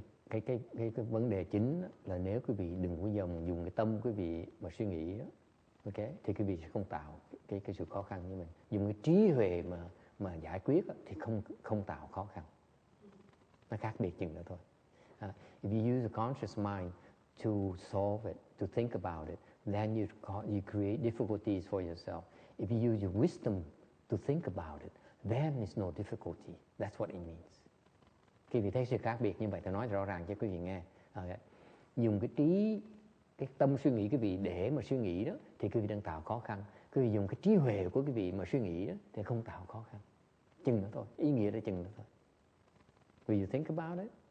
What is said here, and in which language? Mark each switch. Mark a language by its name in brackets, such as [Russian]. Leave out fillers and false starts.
[Vietnamese] Cái vấn đề chính là nếu quý vị đừng có dùng cái tâm quý vị mà suy nghĩ đó, ok? Thì quý vị sẽ không tạo cái sự khó khăn như mình. Dùng cái trí huệ mà giải quyết đó, thì không tạo khó khăn. Nó khác biệt chừng đó thôi. [English] If you use a conscious mind to solve it, to think about it, then you create difficulties for yourself. If you use your wisdom to think about it, then it's no difficulty. That's what it means. [Vietnamese] Quý vị thấy sự khác biệt như vậy, tôi nói rõ ràng cho quý vị nghe. Dùng cái tâm suy nghĩ quý vị để mà suy nghĩ đó, thì quý vị đang tạo khó khăn. Quý vị dùng cái trí huệ của quý vị mà suy nghĩ đó, thì không tạo khó khăn. Chừng đó thôi, ý nghĩa là chừng đó thôi. [English] Will you think about it?